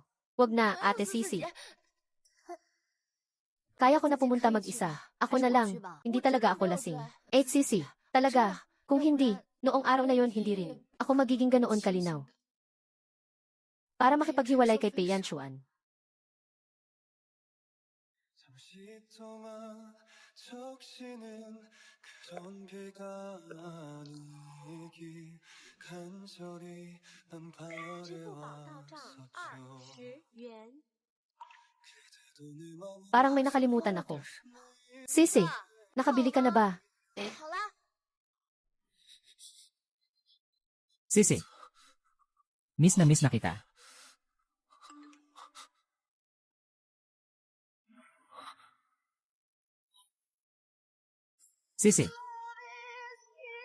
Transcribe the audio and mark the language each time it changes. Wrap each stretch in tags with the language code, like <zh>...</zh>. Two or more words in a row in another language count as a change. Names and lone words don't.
<tl>Wag na, Ate Sisi. Kaya ko na pumunta mag-isa. Ako na lang. Hindi talaga ako lasing. Sisi, talaga. Kung hindi, noong araw na yon hindi rin. Ako magiging ganoon kalinaw. Para makipaghiwalay kay Pian Chuan.</tl> <ko>그런 비가 아니기 간절히 난</ko> <zh>支付宝到账</zh> <ko>바래왔었죠</ko> <zh>20元。</zh> <ko>그대도 내 맘</ko> <tl>Parang may nakalimutan ako. Sisi, nakabili ka na ba?</tl> <zh>好啦，</zh> <tl>Sisi. Miss na kita. Sisi.</tl>